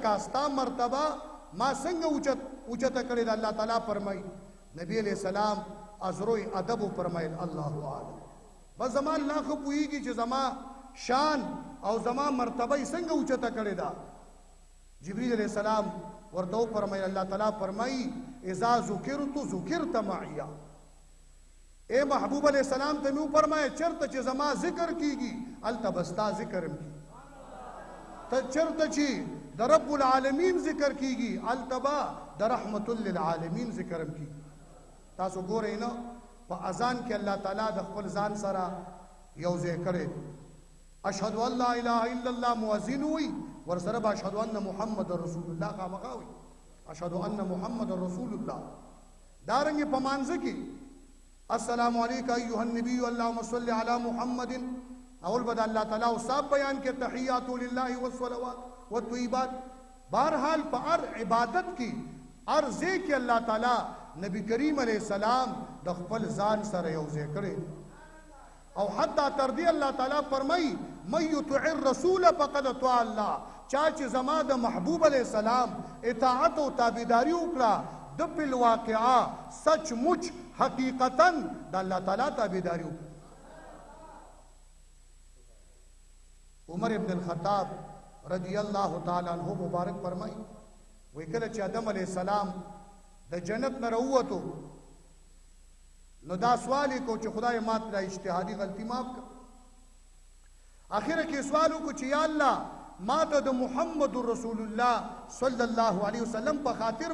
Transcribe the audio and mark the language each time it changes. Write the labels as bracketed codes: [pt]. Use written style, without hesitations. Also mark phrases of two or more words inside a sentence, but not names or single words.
[ps] ستا مرتبه ما څنګه اوچته کړی د [ar] الله تعالی [ps] فرمایي نبی [ar] علیہ السلام [ps] ازروی ادب فرمایل [ar] الله اعلم [ps] بس زما الله خو پوهیږي چې زما شان او زما مرتبه څنګه اوچته کړی دا جبرئیل [ar] علیہ السلام [ps] ورته فرمایل [ar] الله تعالی [ps] فرمایي [ar] اذا ذکرت ذکرت معي [ps] اے محبوب [ar] علیہ السلام [ps] ته مو فرمایي چرته چې زما ذکر کیږي التبستا ذکرم کی ته چرته چې د [ar] رب العالمین [ps] ذکر کیږي التبا د [ar] رحمت للعالمین [ps] ذکرم کی تاسو ګورئ نو په اذان کې [ar] الله تعالی [ps] د خپل ځان سره یو ځای کړی [ar] اشهد ان لا اله الا الله [ps] مؤذن وي ورسره [ar] اشهد ان محمد رسول الله [ps] خامخا وي [ar] اشهد ان محمد رسول [ps] الله دارنګ په مانځ کې [ar] السلام علیک ایها النبی اللهم صل علی محمد [ps] اول بد [ar] الله تعالی [ps] او صاحب بیان کې [ar] تحیات لله والصلوات والطیبات [ps] بہرحال په هر عبادت کې هر ځای کې [ar] الله تعالی نبی کریم علیہ السلام [ps] د خپل ځان سره یو ځای کړی او حتی تر دې [ar] الله تعالی [ps] فرمایي [ar] من یطع الرسول فقد اطاع الله [ps] چا چې زما د محبوب [ar] علیہ السلام [ps] اطاعت او تابعداري وکړه د بل واقعا [ur] سچ مچ [ps] حقیقتا د [ar] الله تعالی [ps] تابعداري وکړه عمر ابن الخطاب [ar] رضی الله تعالی عنہ [ps] مبارک فرمایي وی کله چې آدم [ar] علیہ السلام [ps] د جنت نه راووتو نو دا سوال کو چې خدای مات را اجتهادي غلطي معاف کړه اخر کې سوال کو چې یا الله ما ته د محمد رسول الله [ar] صلی الله علیه وسلم [ps] په خاطر